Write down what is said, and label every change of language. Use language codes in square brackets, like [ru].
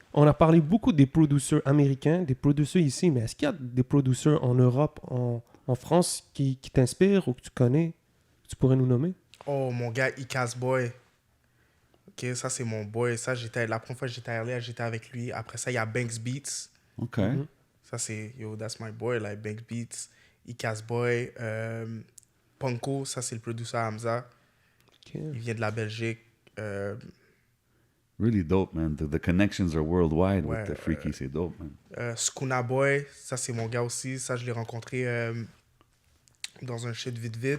[fr] On a parlé beaucoup des producers américains, des producers ici, mais est-ce qu'il y a des producers en Europe, en France, qui t'inspirent ou que tu connais, que tu pourrais nous nommer? Oh, mon gars, Icaz Boy. Ok, ça, c'est mon boy. Ça, la première fois que j'étais à LA, j'étais avec lui. Après ça, il y a Banks Beats. [en] OK. [fr] Ça, c'est, [en] yo, that's my boy, like Banks Beats. [fr] Icaz Boy. Punko, ça, c'est le producer Hamza. [en] Okay. [fr] Il vient de la Belgique. [en] Really dope, man. The connections are worldwide [fr] Ouais, [en] with the Freaky. C'est dope, man. [fr] Skuna Boy, ça, c'est mon gars aussi. Ça, je l'ai rencontré dans un shit vite.